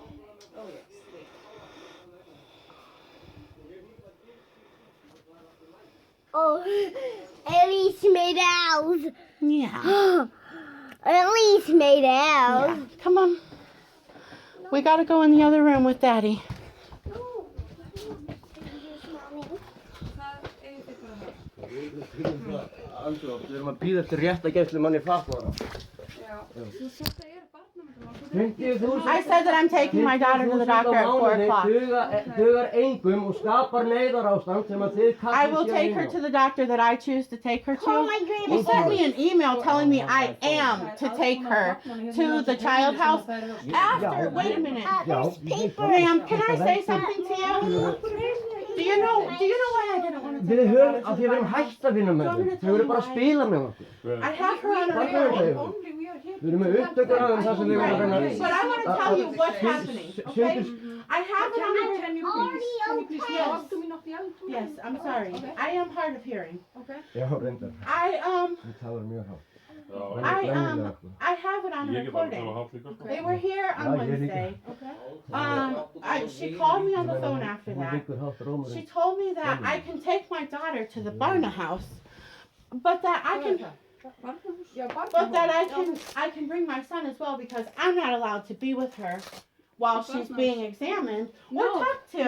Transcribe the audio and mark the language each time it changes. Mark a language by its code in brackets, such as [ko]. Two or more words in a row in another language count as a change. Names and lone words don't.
[en] Oh, at least made out. Yeah. At least made out. Yeah. Come on. We gotta go in the other room with Daddy. No. [is] Það eigið þið bara það. Andrótt, við erum að bíða eftir réttagæslumanni fatlaðra. Já. Þetta er barnaverndarmál. 50.000 [en] I said that I'm taking my daughter to the doctor at 4 o'clock. [is] Dugar engum og skapar neyðarástand sem að þið [en] I will [is] kallið [en] take her to the doctor that I choose to take her Call to. my You grandma. sent me an email telling me I am to take her to the child house after. Wait a minute. There's paper. Ma'am, can I say something to you? Do you know why I didn't want to [is] Við [en] take her? [is] höfum, af því við erum hægt að vinna með þau. Þau eru bara að spila með okkur. [en] I have her on a [is] Hvað er [en] recording. [is] þau? Við erum með upptökur af þeim þar sem við erum að reyna [en] But I want to tell you what's happening, okay? I have it on the Can you please talk to me not the other? Yes, I'm sorry. I am hard of hearing. Okay. [is] Já, reyndar. Við talar mjög hátt. [en] I have it on a [is] Ég get bara að [en] recording. [is] tala hátt líka. [en] They were here on Yeah, you're Wednesday. She called me on the phone after that. She told me that I can take my daughter to the Barna house, but that I can, I can bring my son as well because I'm not allowed to be with her while she's being examined or talked to.